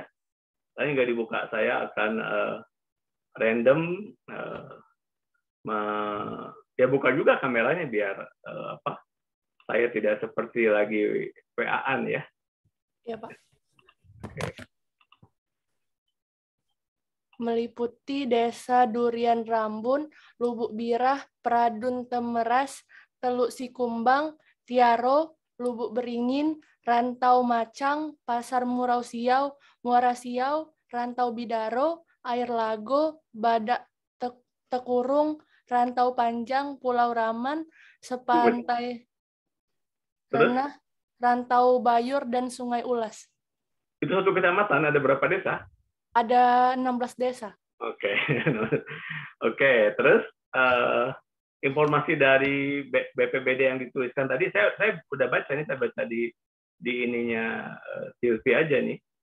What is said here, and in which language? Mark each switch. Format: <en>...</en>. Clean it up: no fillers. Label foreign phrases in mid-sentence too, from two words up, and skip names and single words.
<id>Lain nggak dibuka, saya akan random ya buka juga kameranya biar saya tidak seperti lagi WA-an ya. Iya, Pak. Oke. Meliputi Desa Durian Rambun, Lubuk Birah, Pradun Temeras, Teluk Sikumbang, Tiaro, Lubuk Beringin, Rantau Macang, Pasar Murau Siau, Muara Siau, Rantau Bidaro, Air Lago, Badak Tekurung, Rantau Panjang, Pulau Raman, Sepantai Renah, Rantau Bayur, dan Sungai Ulas. Itu satu kecamatan, ada berapa desa? Ada 16 desa. Oke. Oke, terus informasi dari BPBD yang dituliskan tadi, saya udah baca nih, saya baca di ininya Silvi aja nih.</id>